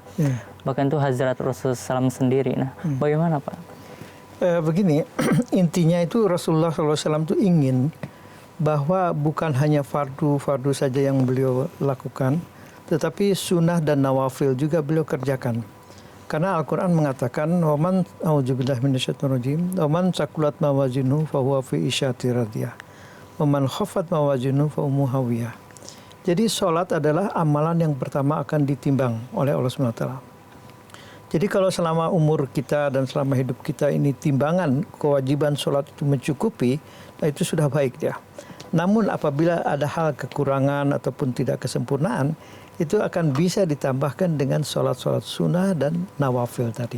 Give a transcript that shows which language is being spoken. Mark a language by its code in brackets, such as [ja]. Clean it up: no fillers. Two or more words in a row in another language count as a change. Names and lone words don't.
[id] Bahkan itu Hazrat Rasulullah SAW sendiri. Nah, bagaimana Pak? Begini, intinya itu Rasulullah SAW itu ingin bahwa bukan hanya fardu saja yang beliau lakukan, tetapi sunnah dan nawafil juga beliau kerjakan. Karena Al-Quran mengatakan, [ar] "ومن أعوذ بالله من الشيطان الرجيم، ومن ثقلت موازينه فهو في عيشة راضية، ومن خفت موازينه فأمه هاوية." [id] Jadi sholat adalah amalan yang pertama akan ditimbang oleh Allah SWT. Jadi kalau selama umur kita dan selama hidup kita ini timbangan kewajiban sholat itu mencukupi, nah itu sudah baik dia. Namun apabila ada hal kekurangan ataupun tidak kesempurnaan, itu akan bisa ditambahkan dengan sholat-sholat sunnah dan nawafil tadi.